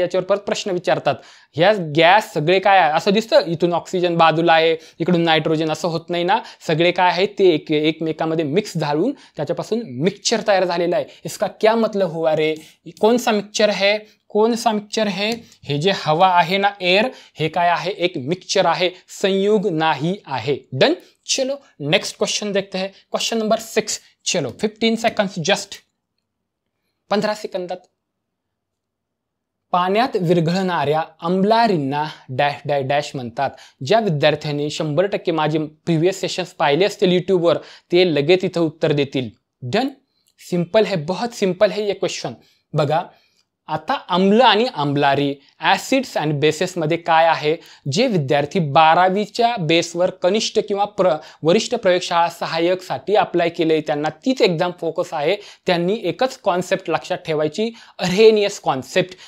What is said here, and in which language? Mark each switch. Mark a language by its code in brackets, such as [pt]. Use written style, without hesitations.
[mr] याच्यावर परत प्रश्न विचारतात। ह्या गॅस सगळे काय आहे? असं दिसतं इथून ऑक्सिजन बाजूला आहे, इकडून नायट्रोजन, असं होत नाही ना। सगळे काय आहे? ते एकमेकांमध्ये मिक्स झालून त्याच्यापासून मिक्सचर तयार झालेला आहे। [hi] इसका क्या मतलब हुआ रे? कौन सा मिक्सचर है? कौन सा मिक्सचर है? [mr] हे जे हवा आहे ना, एअर, हे काय आहे? एक मिक्सचर आहे, संयुग नाही आहे। [en] Done. [hi] चलो नेक्स्ट क्वेश्चन देखते हैं, क्वेश्चन नंबर 6। चलो 15 सेकंड्स जस्ट, 15 सेकंदात। [mr] पाण्यात विरघळणाऱ्या आम्लारींना डॅश डॅश डॅश म्हणतात। ज्या विद्यार्थ्यांनी 100% माझे प्रीवियस सेशन्स पाहिले असतील यूट्यूबवर, ते लगेच इथं उत्तर देतील। [en] Done. [hi] सिंपल है, बहुत सिंपल है ये क्वेश्चन। [mr] बघा आता आम्ल आणि आम्लारी, ऍसिड्स आणि बेसेसमध्ये काय आहे? जे विद्यार्थी 12वीच्या बेसवर कनिष्ठ किंवा वरिष्ठ प्रयोगशाळा सहाय्यकसाठी अप्लाय केले, त्यांना तीच एक्झाम फोकस आहे। त्यांनी एकच कॉन्सेप्ट लक्षात ठेवायची, अरेनियस कॉन्सेप्ट।